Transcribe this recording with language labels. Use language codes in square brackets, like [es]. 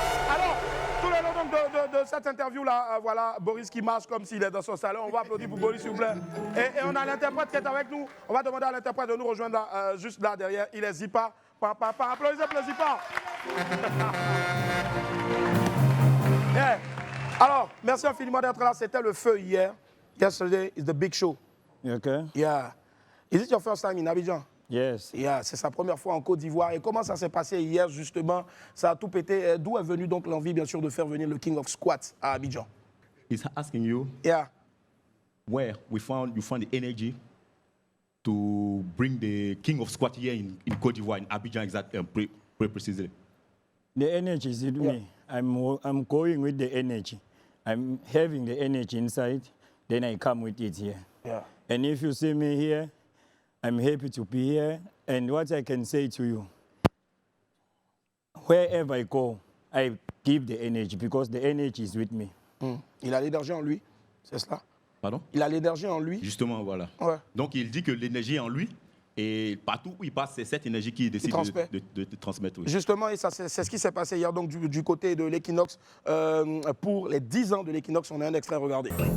[fr] Alors, tout le long de cette interview-là, voilà, Boris qui marche comme s'il est dans son salon. On va applaudir pour Boris, s'il vous plaît. Et on a l'interprète qui est avec nous. On va demander à l'interprète de nous rejoindre juste là, derrière. Il est Zipa. Applaudissez pour le Zipa. [en] Yeah. [fr] Alors, merci infiniment d'être là. C'était le feu hier. [en] Yesterday is the big show. Okay. Yeah. Is it your first time in Abidjan? Yes. Yeah, [fr] c'est sa première fois en Côte d'Ivoire. Et comment ça s'est passé hier, justement? Ça a tout pété. D'où est venue donc l'envie, bien sûr, de faire venir le King of Squat à Abidjan? [en] He's asking you where you found the energy to bring the King of Squat here in Côte d'Ivoire, in Abidjan, exactly, precisely. The energy is in me. I'm going with the energy. I'm having the energy inside, then I come with it here. Yeah. And if you see me here, I'm happy to be here. And what I can say to you, wherever I go, I give the energy because the energy is with me. [fr] Il a l'énergie en lui, c'est cela? Pardon? Il a l'énergie en lui. Justement, voilà. Ouais. Donc il dit que l'énergie est en lui et partout où il passe, c'est cette énergie qu'il décide de transmettre. Oui. Justement, et ça, c'est ce qui s'est passé hier donc, du côté de l'Equinox. Pour les 10 ans de l'Equinox, on a un extrait, regardez.